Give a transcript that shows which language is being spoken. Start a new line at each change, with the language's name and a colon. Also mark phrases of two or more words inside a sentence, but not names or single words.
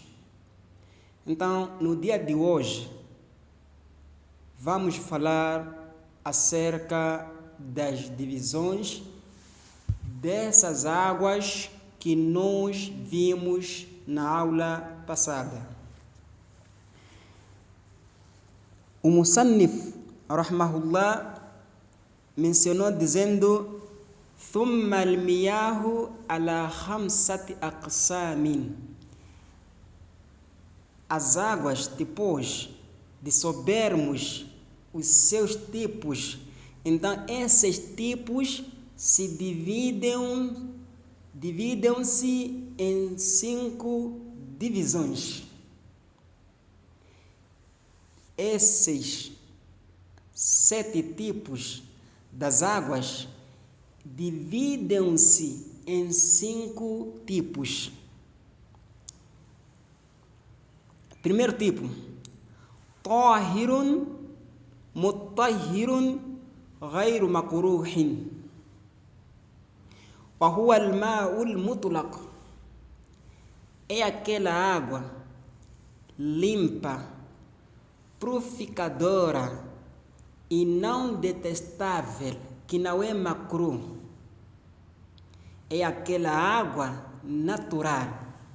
Portuguese: Então, no dia de hoje, vamos falar acerca das divisões dessas águas que nós vimos na aula passada. O Musannif, rahmahullah, mencionou dizendo:
Arabic: ثم المياه على 5 أقسام.
Portuguese: As águas, depois de soubermos os seus tipos, então esses tipos se dividem-se em 5 divisões. Esses 7 tipos das águas dividem-se em 5 tipos. Primeiro tipo:
Arabic: طاهر مطهر غير مكروه وهو الماء المطلق.
Portuguese: É aquela água limpa, purificadora e não detestável, que não é macru. É aquela água natural.